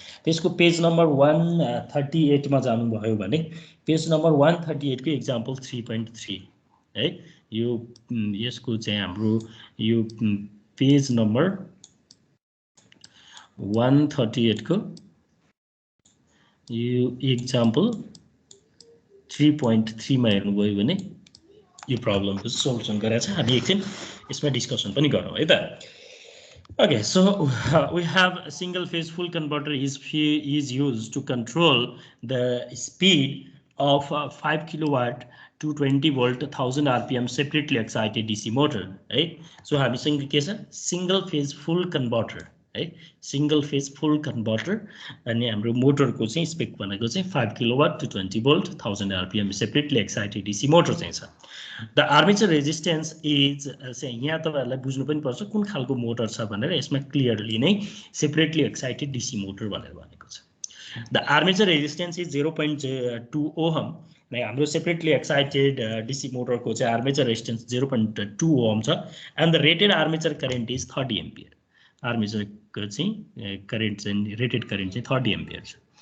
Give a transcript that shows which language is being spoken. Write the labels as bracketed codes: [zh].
[ne] त्यसको page number 138 मा जानुभयो भने पेज नम्बर 138 को एक्जाम्पल 3.3 है। यो यसको चाहिँ हाम्रो यो पेज नम्बर 138 को यो एक्जाम्पल 3.3 मा हेर्नुभयो भने यो प्रब्लमको सोल्युसन गरेर छ। हामी एकछिन यसमा डिस्कसन पनि गरौँ है त। [en] Okay, so we have a single phase full converter is used to control the speed of 5 kilowatt 220 volt 1000 rpm separately excited DC motor है। [ne] सो हामीसँग के छ सिंगल फेज फुल कन्भर्टर है। सिंगल फेज फुल कन्भर्टर अनि हाम्रो मोटरको चाहिँ स्पेक भनेको चाहिँ 5 kilowatt 220 volt 1000 rpm separately excited DC motor चाहिँ छ। [en] the armature resistance is [ne] चाहिँ यहाँ तपाईहरुलाई बुझ्नु पनि पर्छ कुन खालको मोटर छ भनेर। यसमा क्लियरली नै सेपरेटली एक्साइटेड डीसी मोटर भनेर भनेको छ। [en] The armature resistance is 0.2 ohm. [ne] हाम्रो सेपरेटली एक्साइटेड डीसी मोटरको चाहिँ आर्मेचर रेजिस्टेन्स 0.2 ओहम छ [en] And the rated armature current is 30 ampere. [ne] आर्मेचरको चाहिँ करेन्ट चाहिँ रेटेड करेन्ट चाहिँ 30 एम्पियर छ।